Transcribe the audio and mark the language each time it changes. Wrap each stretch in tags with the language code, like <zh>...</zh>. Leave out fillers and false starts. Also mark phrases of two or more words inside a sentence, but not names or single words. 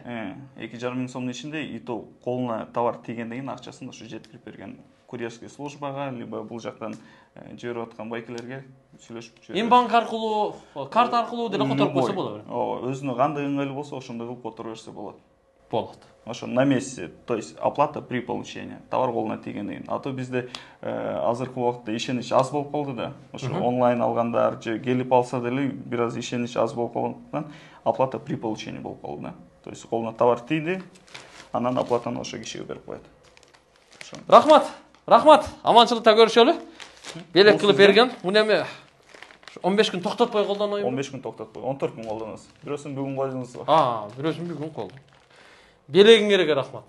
<ky>2,5 миң сомдун ичинде,</ky> <ru>и то</ru> <ky>колуна товар тийгенден кийин акчасын ошо жеткирип берген курьерский службага, либо бул жактан жиберип аткан байкелерге сүйлөшүп жүрөбүз. Банк аркылуу, карта аркылуу деле которуп койсо болот. Өзүнө кандай ыңгайлуу болсо, ошондой кылып которо берсе болот.</ky> <ru>Ошо на месте, то есть оплата при получении.</ru> <ky>Товар колуна тийгенден кийин. А то бизде азыркы убакытта ишенич аз болуп калды да. Ошо онлайн алгандар же келип алса деле бир аз ишенич аз болуп калгандыктан</ky> <ru>оплата при получении</ru> <ky>болуп калды да.</ky> <ru>То есть</ru> <ky>колуна товар тийди, анан оплатаны ошо кишиге берип коет. Рахмат. Аманчылыкта көрүшөлү. Белек кылып берген. Муну эми 15 күн токтотпой колдонойбу. 15 күн токтотпой, 14 күн колдоносуз. Бирөөсүн бүгүн колдоносуз. Бирөөсүн бүгүн колдон. Белегиңерге рахмат.</ky>